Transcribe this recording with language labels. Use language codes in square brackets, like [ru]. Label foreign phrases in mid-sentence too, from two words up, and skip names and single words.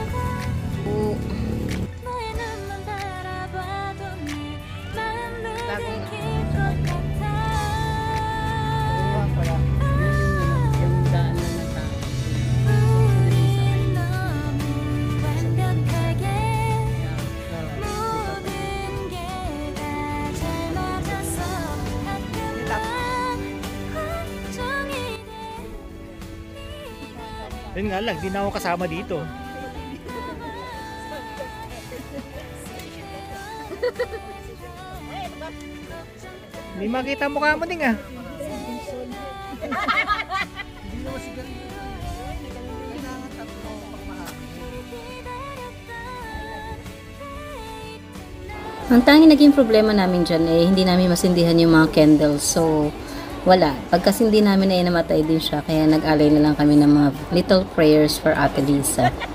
[ko] 너의 눈만 바라봐도 네 마음을 느낄 것 같아 우린 너무 완벽하게 모든 게 다 잘 맞아서 가끔만 걱정이 돼 [tl] Yun nga lang, di na ako kasama dito. Hindi makita mukha mo din ah. Ang tanging naging problema namin dyan hindi namin masindihan yung mga candles. So, wala. Pagkasindi namin namatay din siya. Kaya nag-alay na lang kami ng mga [en] little prayers for [tl] Ate Lisa.